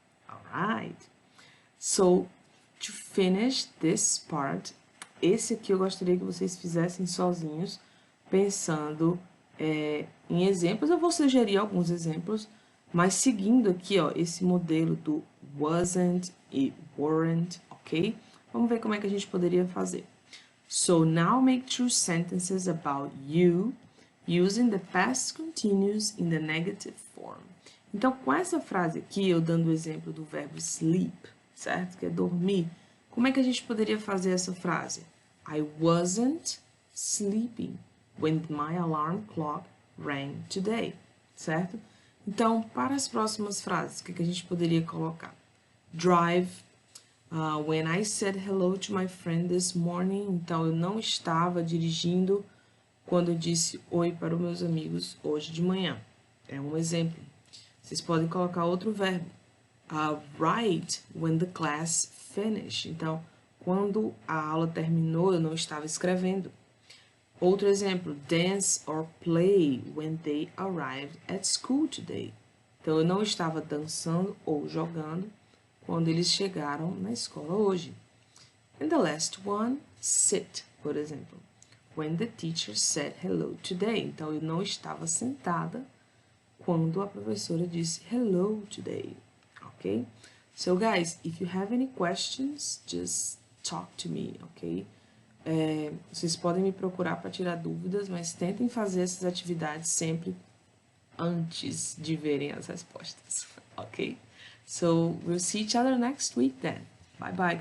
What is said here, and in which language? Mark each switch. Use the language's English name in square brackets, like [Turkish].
[English] All right. So, to finish this part, [Portuguese] esse aqui eu gostaria que vocês fizessem sozinhos, pensando em exemplos. Eu vou sugerir alguns exemplos, mas seguindo aqui, ó, esse modelo do wasn't e weren't, ok? Vamos ver como é que a gente poderia fazer. [English] So, now make true sentences about you using the past continuous in the negative form. [Portuguese] Então, com essa frase aqui, eu dando o exemplo do verbo sleep, certo? Que é dormir. Como é que a gente poderia fazer essa frase? [English] I wasn't sleeping when my alarm clock rang today, certo? [Portuguese] Então, para as próximas frases, o que a gente poderia colocar? [English] Drive, when I said hello to my friend this morning. [Portuguese] Então, eu não estava dirigindo quando eu disse oi para os meus amigos hoje de manhã. É um exemplo. Vocês podem colocar outro verbo. [English] Write when the class finished. [Portuguese] Então, quando a aula terminou, eu não estava escrevendo. Outro exemplo, [English] dance or play when they arrived at school today. [Portuguese] Então, eu não estava dançando ou jogando quando eles chegaram na escola hoje. [English] And the last one, sit, [Portuguese] por exemplo. [English] When the teacher said hello today. [Portuguese] Então, eu não estava sentada quando a professora disse [English] hello today. Okay? So, guys, if you have any questions, just talk to me, ok? [Portuguese] Vocês podem me procurar para tirar dúvidas, mas tentem fazer essas atividades sempre antes de verem as respostas, ok? [English] So, we'll see each other next week then. Bye bye, guys.